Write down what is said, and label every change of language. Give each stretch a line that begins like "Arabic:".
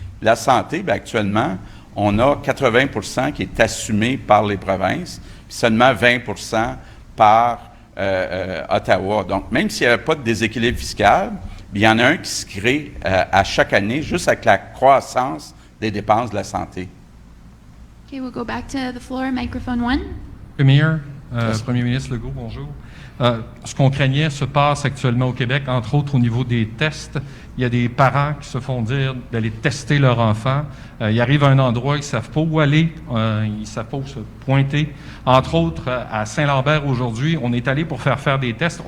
French: La santé, bien, actuellement, on a 80 % qui est assumé par les provinces, puis seulement 20 % par Ottawa. Donc, même s'il n'y avait pas de déséquilibre fiscal, il y en a un qui se crée à chaque année, juste avec la croissance des dépenses de la santé.
English: Okay, we'll go back to the floor, microphone 1.
French: Premier ministre Legault, bonjour. Ce qu'on craignait se passe actuellement au Québec, entre autres au niveau des tests. Il y a des parents qui se font dire d'aller tester leur enfant. Ils arrivent à un endroit, ils ne savent pas où aller, ils ne savent pas où se pointer. Entre autres, à Saint-Lambert aujourd'hui, on est allé pour faire des tests.